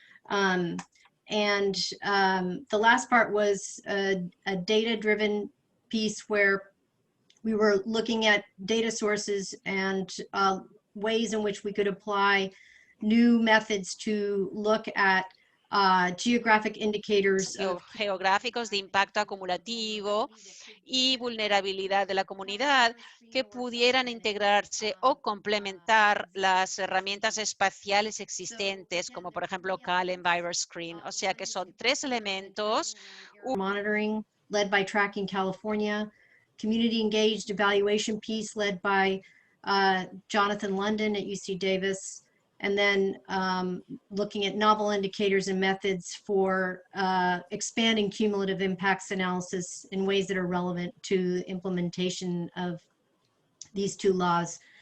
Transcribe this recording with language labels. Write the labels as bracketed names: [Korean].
[English] And the last part was a data-driven piece where we were looking at data sources and ways in which we could apply new methods to look at geographic indicators [Spanish] geográficos de impacto acumulativo y vulnerabilidad de la comunidad que pudieran integrarse o complementar las herramientas espaciales existentes, como por ejemplo Cal EnviroScreen. O sea que son tres elementos. [English] Monitoring led by Tracking California, community engaged evaluation piece led by Jonathan London at UC Davis, and then looking at novel indicators and methods for expanding cumulative impacts analysis in ways that are relevant to the implementation of these two laws.